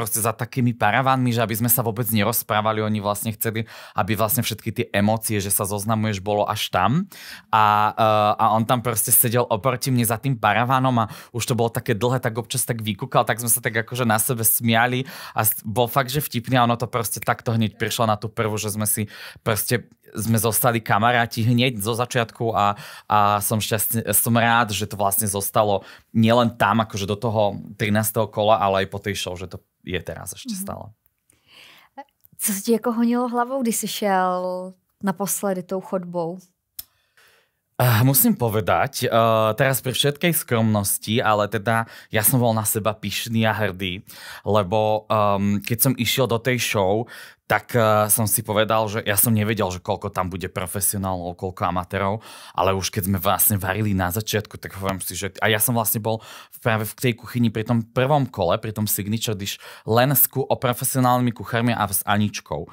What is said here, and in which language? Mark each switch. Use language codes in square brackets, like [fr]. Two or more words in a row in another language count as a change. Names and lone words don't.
[sk] proste za takými paravánmi, že aby sme sa vôbec nerozprávali, oni vlastne chceli, aby vlastne všetky tie emócie, že sa zoznamuješ, bolo až tam a on tam proste sedel oproti mne za tým paravánom a už to bolo také dlhé, tak občas tak vykúkal, tak sme sa tak akože na sebe smiali a bol fakt, že vtipný a ono to proste takto hneď prišlo na tú prvú, že sme zostali kamaráti hneď zo začiatku a som rád, že to vlastne zostalo nielen tam, akože do toho 13. kola, ale aj po tej show, že to je teraz ešte stále. [cs] Co se ti jako honilo hlavou, když jsi šel naposledy tou chodbou? [sk] Musím povedať, teraz pri všetkej skromnosti, ale teda ja som bol na seba pyšný a hrdý, lebo keď som išiel do tej show, tak som si povedal, že ja som nevedel, že koľko tam bude profesionálov, koľko amatérov, ale už keď sme vlastne varili na začiatku, tak hovorím si, že a ja som vlastne bol práve v tej kuchyni pri tom prvom kole, pri tom [en] signature dish, [sk] len o profesionálnymi kuchármi a s Aničkou.